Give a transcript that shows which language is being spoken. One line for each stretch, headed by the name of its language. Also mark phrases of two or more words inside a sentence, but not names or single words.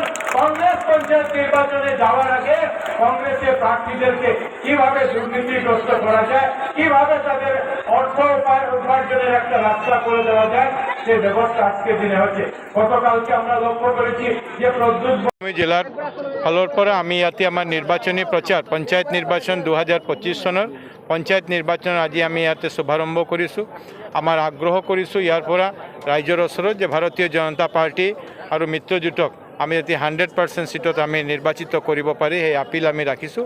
Bangla: কংগ্রেস পঞ্চায়েত নির্বাচনে যাওয়ার আগে কংগ্রেসের প্রার্থীদেরকে কিভাবে দুর্নীতিগ্রস্ত করা যায়, কিভাবে তাদের অর্থ উপার্জনের একটা রাস্তা করে দেওয়া যায়, সেই ব্যবস্থা আজকের দিনে হচ্ছে। গতকালকে আমরা লক্ষ্য করেছি যে প্রদ্যুৎ
Assamese: জেলার ফলৰ পৰা আমি ইয়াতে আমাৰ নিৰ্বাচনী প্ৰচাৰ পঞ্চায়ত নিৰ্বাচন 2025 চনৰ পঞ্চায়ত নিৰ্বাচন আজি আমি ইয়াতে শুভাৰম্ভ কৰিছোঁ। আমাৰ আগ্ৰহ কৰিছোঁ ইয়াৰ পৰা ৰাইজৰ ওচৰত যে ভাৰতীয় জনতা পাৰ্টি আৰু মিত্ৰজোঁটক আমি ইয়াতে 100% সিটত আমি নিৰ্বাচিত কৰিব পাৰি, সেই আপিল আমি ৰাখিছোঁ।